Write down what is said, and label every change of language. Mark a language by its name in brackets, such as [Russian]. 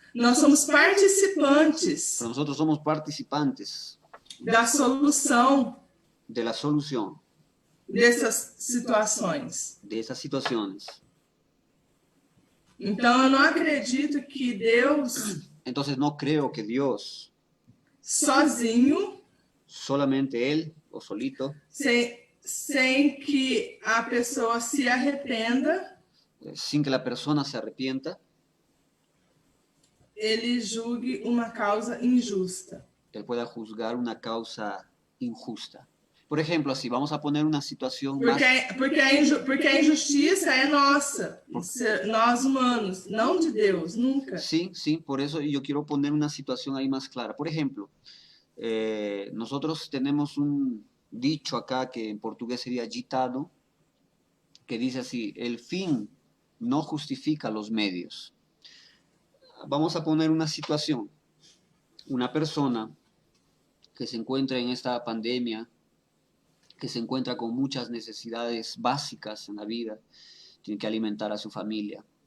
[Portuguese] Nós somos participantes. [Spanish] Pero nosotros somos participantes [Portuguese] da solução [Spanish] de la solución [Portuguese] dessas situações. [Spanish] de esas situaciones. [Portuguese] Então eu não acredito que Deus [Spanish] Entonces no creo que Dios [Portuguese] sozinho, [Spanish] solamente él o solito, [Portuguese] sem que a pessoa se arrependa, [Spanish] sin que la persona se arrepienta, [Portuguese] ele julgue uma causa injusta. [Spanish] él pueda juzgar una causa injusta. Por ejemplo, si vamos a poner una situación [Portuguese] porque a injustiça é nossa, nós humanos, não de Deus, nunca. [Spanish] Sí, por eso yo quiero poner una situación ahí más clara. Por ejemplo, nosotros tenemos un dicho acá que en portugués sería ditado, que dice así, el fin no justifica los medios. Vamos a poner una situación. Una persona que se encuentra en esta pandemia, que se encuentra con muchas necesidades básicas en la vida, tiene que alimentar a su familia.